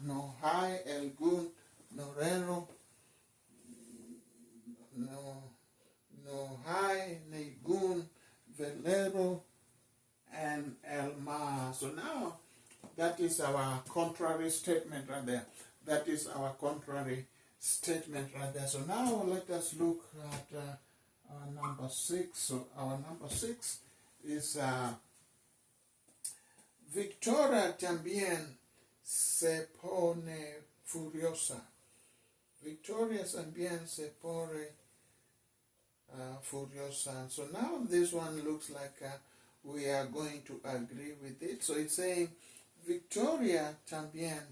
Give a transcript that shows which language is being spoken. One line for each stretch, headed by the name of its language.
Spanish: No hay algún velero. No hay ningún velero and el mar.
English: So now that is our contrary statement right there. That is our contrary statement right there. So now let us look at our number 6. So our number 6 is Victoria
Spanish: también se pone furiosa. Victoria también se pone furiosa.
English: So now this one looks like we are going to agree with it. So it's saying Victoria también.